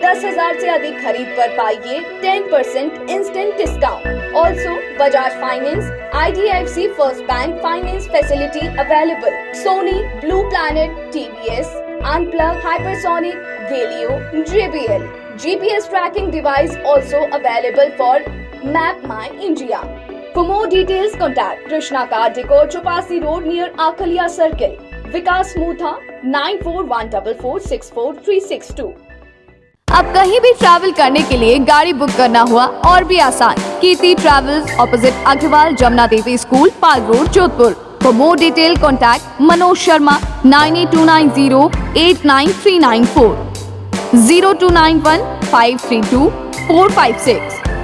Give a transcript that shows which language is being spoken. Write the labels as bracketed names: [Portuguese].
[Hindi] 10,000 से अधिक खरीद पर पाइए 10% instant discount. [English] Also Bajaj finance, IDFC first bank finance facility available. Sony, blue planet, TVS, unplug, hypersonic, Galio, JBL. GPS tracking device also available for Map My India. For more details, contact Krishna Car Decor, Chopasi Road near Akalia Circle. Vikas Mutha 9414464362. [Hindi] अब कहीं भी travel करने के लिए गाड़ी book करना हुआ और भी आसान। कीर्ति travels, opposite Agarwal Jamuna Devi school, Pal road, Jodhpur. [English] For more detail, contact Manoj Sharma 9829089394 0291 532 456.